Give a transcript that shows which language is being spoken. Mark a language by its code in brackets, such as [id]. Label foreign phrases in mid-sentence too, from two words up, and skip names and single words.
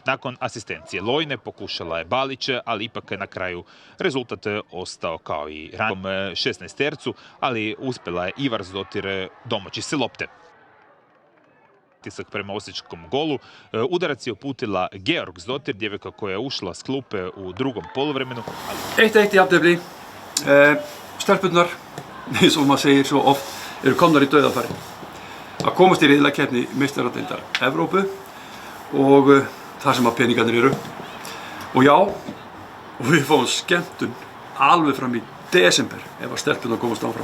[hr] Nakon asistencije Lojne pokušala je Balić, ali ipak na kraju rezultat ostao kao i ranijom 16-tercu, ali uspjela je Ivar Zdotir domoći se lopte. Tisak prema osječkom golu. Udarac je uputila Georg Zdotir, djevojka koja je ušla s klupe u drugom poluvremenu. [is] 1-1 jafntefli. Stelpurnar, eins og maður segir svo oft, eru komnar í dauðafæri. Að komast í riðlakeppni meistaradeildar Evrópu og þar sem að peningarnir eru. Og já, og við fáum skemmtun alveg fram í desember ef að stelpurnar komast áfram.